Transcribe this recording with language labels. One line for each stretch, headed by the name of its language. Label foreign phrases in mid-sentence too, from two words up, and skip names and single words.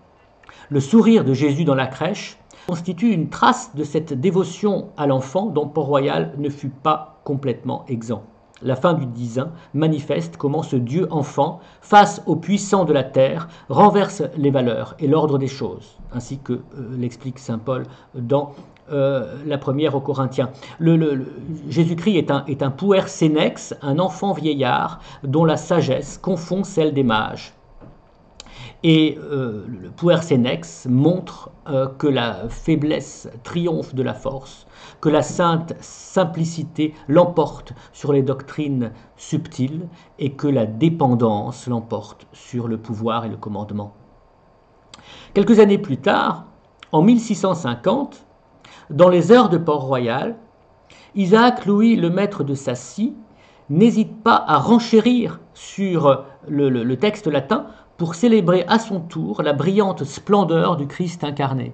French: Le sourire de Jésus dans la crèche constitue une trace de cette dévotion à l'enfant dont Port-Royal ne fut pas complètement exempt. La fin du Dizain manifeste comment ce Dieu enfant, face aux puissants de la terre, renverse les valeurs et l'ordre des choses, ainsi que l'explique saint Paul dans la première aux Corinthiens. Jésus-Christ est un
Latin: puer senex,
French: un enfant vieillard dont la sagesse confond celle des mages. Et le
Latin: puer senex
French: montre que la faiblesse triomphe de la force, que la sainte simplicité l'emporte sur les doctrines subtiles et que la dépendance l'emporte sur le pouvoir et le commandement. Quelques années plus tard, en 1650, dans les heures de Port-Royal, Isaac Louis, le maître de Sacy, n'hésite pas à renchérir sur le texte latin pour célébrer à son tour la brillante splendeur du Christ incarné.